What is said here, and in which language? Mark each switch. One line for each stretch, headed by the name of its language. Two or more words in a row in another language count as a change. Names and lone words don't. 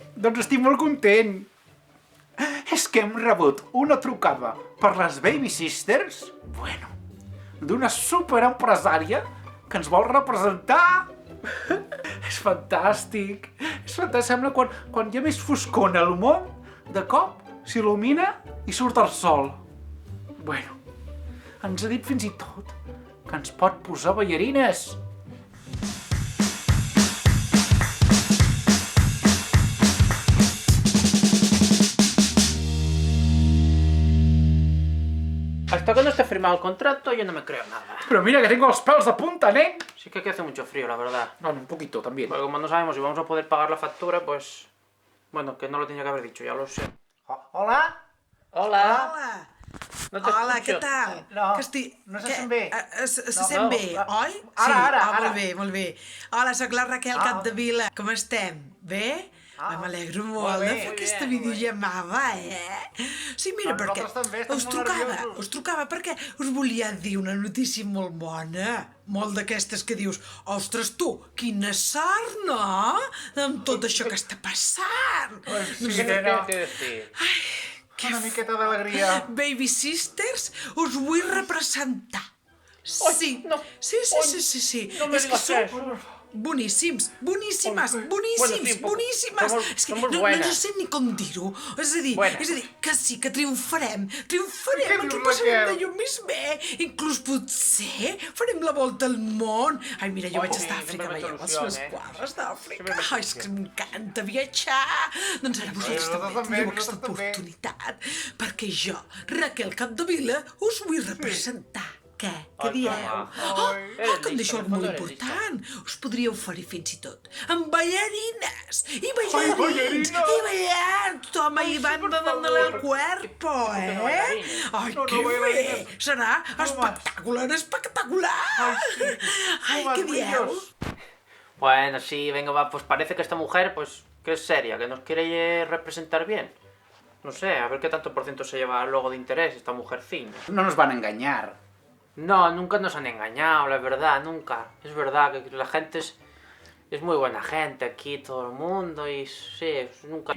Catalan: Doncs estic molt content. És que hem rebut una trucada per les Baby Sisters, bueno, d'una superempresària que ens vol representar. És fantàstic. És fantàstic. Sembla quan hi ha més foscor al món, de cop s'il·lumina i surt el sol. Bueno, ens ha dit fins i tot que ens pot posar ballarines.
Spanish: Hasta que no esté firmado el contrato, yo no me creo nada. Pero mira que tengo los pelos de punta, ¿eh? Sí que aquí hace mucho frío, la verdad. Bueno, un poquito también. Porque como no sabemos si vamos a poder pagar la factura, pues... Bueno, que no lo tenía que haber dicho, ya lo sé. Hola? Hola. Hola. No te Hola, escucho.
Catalan: què tal? No, que estic... no se sent bé. Se sent bé, oi? Ara. Molt bé, molt bé. Hola, sóc la Raquel Capdevila. Com estem? Bé? Ah, m'alegro molt molt bé, de fer molt aquesta bé, molt bé. videollamada, Sí, mira, Però perquè nosaltres també estem molt nerviosos. us trucava perquè us volia dir una notícia molt bona. Molt d'aquestes que dius, ostres, tu, quina sort, no? Amb tot això que està passant. Sí,
Spanish: ¿Qué nena. tienes que decir?
Catalan: Una miqueta d'alegria. Baby Sisters, us vull representar. Sí, no. sí.
Spanish: No me
Catalan: És que
Spanish: digas
Catalan: sou
Spanish: eso.
Catalan: boníssims, boníssimes,
Spanish: Bueno, sí,
Catalan: boníssimes.
Spanish: somos-
Catalan: És que
Spanish: somos no buenas.
Catalan: sé ni com dir-ho. És a dir,
Spanish: Buenas.
Catalan: que sí, que triomfarem. Què Ens ho dius, passarem Raquel? d'allò més bé. Inclús potser farem la volta al món. Ai, mira, jo vaig sí, estar a Àfrica, sempre veieu m'he els fet meus il·lusió, quadres d'Àfrica. Sempre m'he fet Ai, és que m'encanta viatjar. Doncs ara vosaltres nosaltres també tindreu també, aquesta nosaltres també. oportunitat, perquè jo, Raquel Capdevila, us vull representar. Què? Què Ai, dieu? que Que em
Spanish: lista,
Catalan: deixo
Spanish: en el
Catalan: molt
Spanish: fondo eres
Catalan: important. Us podria oferir fins i tot amb ballarines i ballarines! ballarins i ballant. Tothom
Spanish: ahí van por dándole el favor. cuerpo, ¿Por qué no ballarines?
Catalan: Ai, No, que no bé! ballarines. Serà
Spanish: más.
Catalan: espectacular! Ai, No què
Spanish: más
Catalan: dieu?
Spanish: brillos. Bueno, sí, venga, va, pues parece que esta mujer, pues, que es seria, que nos quiere representar bien. No sé, a ver qué tanto por ciento se lleva luego de interés esta mujercina. No nos van a engañar. No, nunca nos han engañado, la verdad, nunca. Es verdad que la gente es muy buena gente aquí, todo el mundo, y sí, nunca...